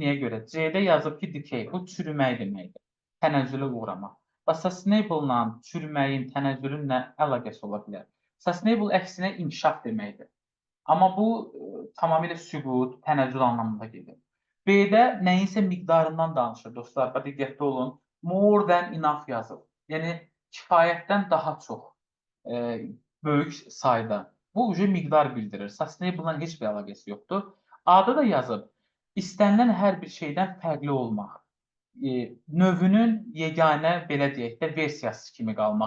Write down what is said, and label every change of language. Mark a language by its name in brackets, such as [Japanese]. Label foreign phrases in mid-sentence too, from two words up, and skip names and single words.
[Azerbaijani] Niyə görə? C-də yazıb ki, decay. Bu çürümək deməkdir. Tənəzzülə uğramaq. Və sustainable-la çürüməyin, tənəzzülün nə əlaqəsi ola bilər? Sustainable əksinə inkişaf deməkdir. Amma bu tamamilə süqut, tənəzzül anlamında gedir. B-də nəyinsə miqdarından danışır dostlar. Bax, diqqətli olun. [English] More than enough yazıb. [Azerbaijani] Yəni kifayətdən daha çox, böyük sayda. Bu miqdar bildirir. Sustainable-la heç bir əlaqəsi yoxdur. A-da da yazıb istənilən hər bir şeydən fərqli olmaq. Növünün yeganə, belə deyək də, versiyası kimi qalmaq.